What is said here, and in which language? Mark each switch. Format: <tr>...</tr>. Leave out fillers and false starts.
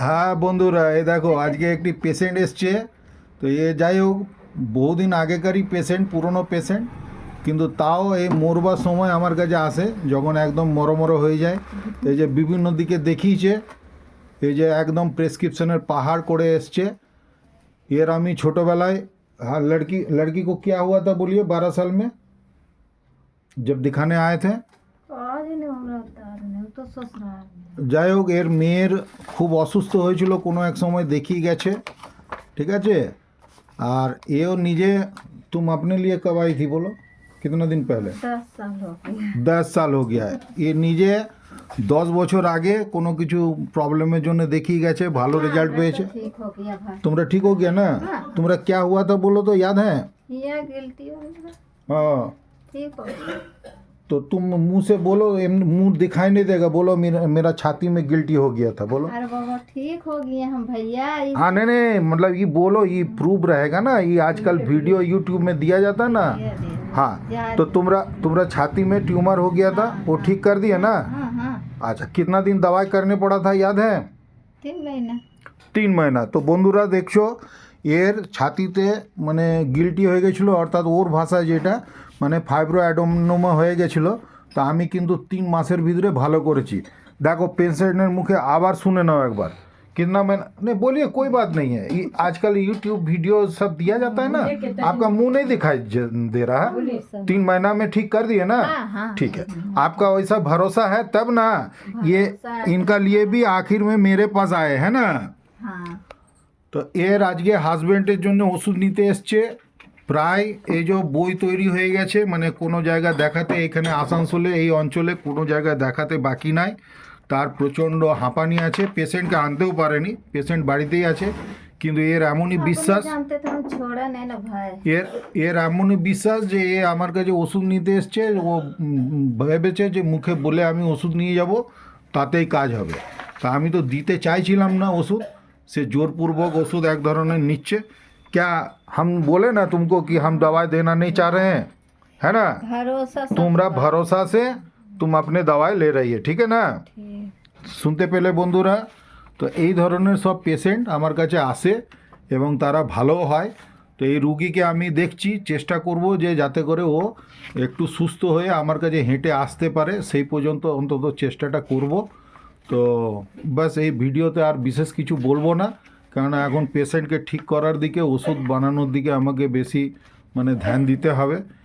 <bn>হ্যাঁ বন্ধুরা, এই দেখো আজকে একটি পেশেন্ট এসছে। তো যাই হোক, বহুদিন আগেকারই পেশেন্ট, পুরনো পেশেন্ট, কিন্তু তাও এই মরবার সময় আমার কাছে আসে যখন একদম মরমর হয়ে যায়। এই যে বিভিন্ন দিকে দেখিয়েছে, এই যে একদম প্রেসক্রিপশনের পাহাড় করে এসছে। এর আমি ছোটোবেলায়,</bn> <hi>हाँ लड़की को क्या हुआ था बोलिए 12 साल में जब दिखाने आए थे? आज नहीं हो रहा था, नहीं तो ससुराल में।</hi> <bn>যাই হোক, এর মেয়ের খুব অসুস্থ হয়েছিল কোনো এক সময়, দেখিয়ে গেছে, ঠিক আছে। আর এও নিজে,</bn> <hi>तुम अपने लिए कब आई थी बोलो, कितना दिन पहले? 10 साल हो गया। 10 साल हो गया है।</hi> <bn>এ নিজে 10 বছর আগে কোনো কিছু প্রবলেমের জন্য দেখিয়ে গেছে, ভালো রেজাল্ট পেয়েছে।</bn> <hi>ठीक हो गया भाई।</hi> <bn>তোমরা ঠিক</bn> <hi>हो गया ना?</hi> <bn>তোমরা</bn> <hi>क्या हुआ था बोलो तो याद है? ये गिल्टी हो गया, हाँ, ठीक हो गया। तो तुम मुंह से बोलो, मुंह दिखाई नहीं देगा, बोलो मेरा छाती में गिल्टी हो गया था, बोलो। अरे बाबा ठीक हो गया हम भैया। हाँ नहीं नहीं, मतलब ये बोलो, ये प्रूफ रहेगा ना, ये आजकल वीडियो यूट्यूब में दिया जाता है ना। हाँ, तो तुम्हारा छाती में ट्यूमर हो गया था, वो ठीक कर दिया ना? हाँ हाँ, अच्छा, कितना दिन दवाई करने पड़ा था याद है? 3 महीना। 3 মহিনা।</hi> <bn>তো বন্ধুরা দেখছো, এর ছাতিতে মানে গিল্টি হয়ে গেছিলো, অর্থাৎ ওর ভাষায় যেটা মানে ফাইব্রো অ্যাডেনোমা হয়ে গেছিলো। তো আমি কিন্তু 3 মাসের ভিতরে ভালো করেছি। দেখো পেশেন্টের মুখে আবার শুনে নাও একবার,</bn> <hi>कितना महीना नहीं बोलिए, कोई बात नहीं है। ये आजकल यूट्यूब वीडियो सब दिया जाता है ना, आपका मुंह नहीं दिखाई दे रहा है। 3 महीना में ठीक कर दिए ना? ठीक है, आपका वैसा भरोसा है तब ना ये इनका लिए भी आखिर में मेरे पास आए हैं ना। हाँ,</hi> <bn>তো এর আজকে হাজব্যান্ডের জন্য ওষুধ নিতে এসছে। প্রায় এই যে বই তৈরি হয়ে গেছে, মানে কোনো জায়গায় দেখাতে, এখানে আসানসোলে এই অঞ্চলে কোনো জায়গায় দেখাতে বাকি নাই। তার প্রচণ্ড হাঁপানি আছে, পেশেন্টকে আনতেও পারেনি, পেশেন্ট বাড়িতেই আছে। কিন্তু এর এমনই বিশ্বাস,</bn> <hi>जानते तो हम छोड़ा नहीं ना भाई।</hi> <bn>এর এমনই বিশ্বাস যে এ আমার কাছে ওষুধ নিতে এসছে। ও ভেবেছে যে মুখে বলে আমি ওষুধ নিয়ে যাব, তাতেই কাজ হবে। তা আমি তো দিতে চাইছিলাম না ওষুধ, से जोरपूर्वक ओषुध एक धरনের নিচ্ছে।</bn> <hi>क्या हम बोले ना तुमको कि हम दवाई देना नहीं चाह रहे हैं, है ना? भरोसा तुम्हारा भरोसा से तुम अपने दवाई ले रही है, ठीक है ना?</hi> <bn>শুনতে পেলে বন্ধুরা? তো এই ধরনের সব পেশেন্ট আমার কাছে আসে এবং তারা ভালো হয়। তো এই রুগীকে আমি দেখছি, চেষ্টা করব যে যাতে করে ও একটু সুস্থ হয়ে আমার কাছে হেঁটে আসতে পারে, সেই পর্যন্ত অন্তত চেষ্টাটা করব। তো বাস এই ভিডিওতে আর বিশেষ কিছু বলবো না, কেননা এখন পেশেন্টকে ঠিক করার দিকে, ওষুধ বানানোর দিকে আমাকে বেশি মানে ধ্যান দিতে হবে।</bn>